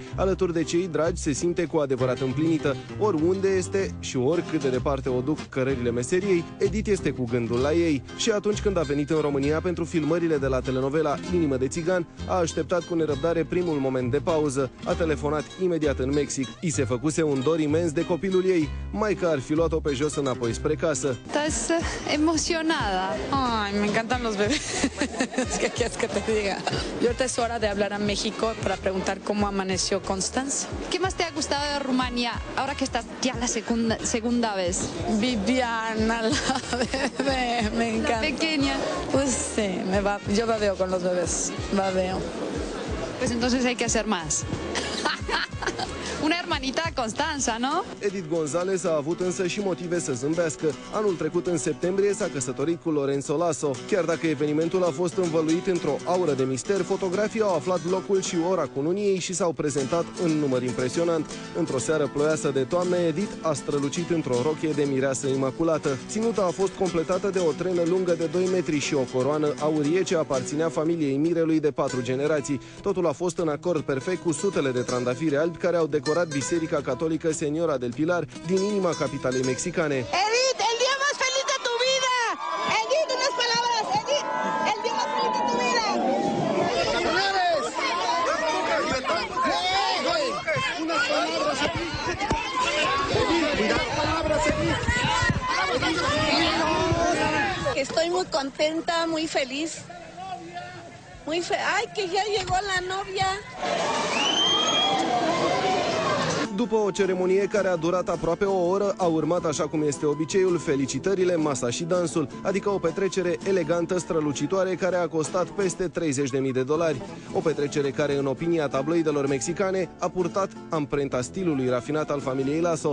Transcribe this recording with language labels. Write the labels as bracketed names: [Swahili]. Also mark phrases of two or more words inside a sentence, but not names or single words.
[Romanian] Alături de cei dragi se simte cu adevărat împlinită. Oriunde este și oricât de departe o duc cărările meseriei, Edith este cu gândul la ei. Și atunci când a venit în România pentru filmările de la telenovela Inimă de țigan, a așteptat cu nerăbdare primul moment de pauză. A telefonat imediat în Mexic. I se făcuse un dor imens de copilul ei. Maica ar fi luat-o pe jos înapoi spre casă. [Spanish] Estás emocionada. Ay, me encantan los bebés. Es que quieres que te diga. Y ahorita es hora de hablar a México para preguntar cómo amaneció Constanza. ¿Qué más te ha gustado de Rumanía ahora que estás ya la segunda vez? Viviana, la bebé, me encanta. La pequeña. Pues sí, yo babeo con los bebés, babeo. Pues entonces hay que hacer más. Una hermanita Constanza, ¿no? [Romanian] Edith González a avut însă și motive să zâmbească. Anul trecut, în septembrie, s-a căsătorit cu Lorenzo Lasso. Chiar dacă evenimentul a fost învăluit într-o aură de mister, fotografii au aflat locul și ora cununiei și s-au prezentat în număr impresionant. Într-o seară ploioasă de toamnă, Edith a strălucit într-o rochie de mireasă imaculată. Ținuta a fost completată de o trenă lungă de 2 metri și o coroană aurie ce aparținea familiei mirelui de 4 generații. Totul a fost în acord perfect cu sutele de trandafiri albi care au decorat Biserica Catolică Señora del Pilar din inima capitalei mexicane. [Spanish] Edith, el día más feliz de tu vida. Edith, unas palabras. Edith, el día más feliz de tu vida. Unas palabras, Estoy muy contenta, muy feliz. Ay, que ya llegó la novia. [Romanian] După o ceremonie care a durat aproape o oră, a urmat, așa cum este obiceiul, felicitările, masa și dansul, adică o petrecere elegantă, strălucitoare, care a costat peste $30.000. O petrecere care, în opinia tabloidelor mexicane, a purtat amprenta stilului rafinat al familiei Lasso.